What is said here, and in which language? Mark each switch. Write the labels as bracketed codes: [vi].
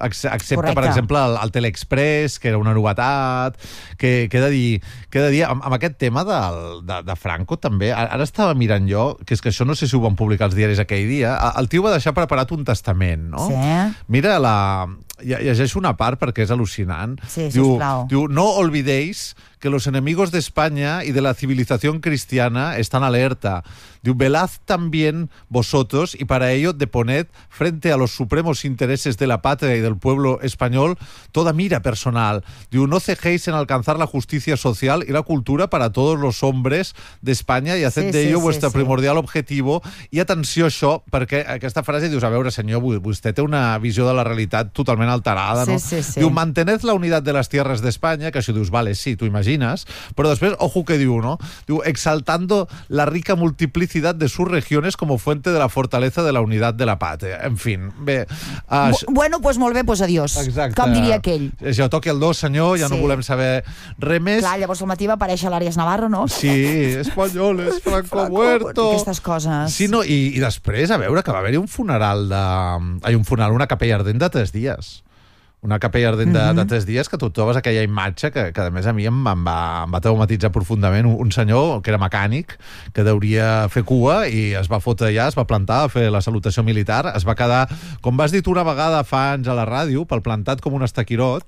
[ca] Excepte, correcte, per exemple, el Teleexpress, que era una novetat... Què he de dir? Amb aquest tema de Franco, també... Ara estava mirant jo, que és que això no sé si ho van publicar els diaris aquell dia... El tio va deixar preparat un testament, no? Sí. Mira la... Llegeixo una part perquè és al·lucinant. Sí, sisplau. [es] Diu, no olvidéis que los enemigos de España y de la civilización cristiana están alerta. Diu, velad también vosotros y para ello deponed frente a los supremos intereses de la patria y del pueblo español toda mira personal. Diu, no cejéis en alcanzar la justicia social y la cultura para todos los hombres de España y haced de ello vuestro primordial objetivo. [ca] I atenció a això, perquè aquesta frase dius, a veure, senyor, vostè té una visió de la realitat totalment alterada, sí, no? Sí, sí. Diu, [es] mantened la unidad de las tierras de España, [ca] que això dius, vale, sí, tu imagines, però després, ojo que diu, no? [es] Diu, exaltando la rica multiplicidad de sus regiones como fuente de la fortaleza de la unidad de la patria. [ca] En fin, bé. Bueno, pues molt bé, pues adiós. Exacte. Com diria aquell. Si ho toqui el dos, senyor, ja sí. No volem saber res més. Clar, llavors al matí va aparèixer l'Àries Navarro, no? [es] Sí, españoles, Franco muerto. [ca] Aquestes coses. Sí, no, i després, a veure, que va haver-hi un funeral de... Ai, un funeral, una capella ardent de 3 dies. Una capella ardent de 3 dies, que tu trobes aquella imatge que a més, a mi em va traumatitzar profundament. Un senyor que era mecànic, que deuria fer cua, i es va fotre allà, es va plantar a fer la salutació militar, es va quedar, com vas dit una vegada fa anys a la ràdio, pel plantat com un estaquirot.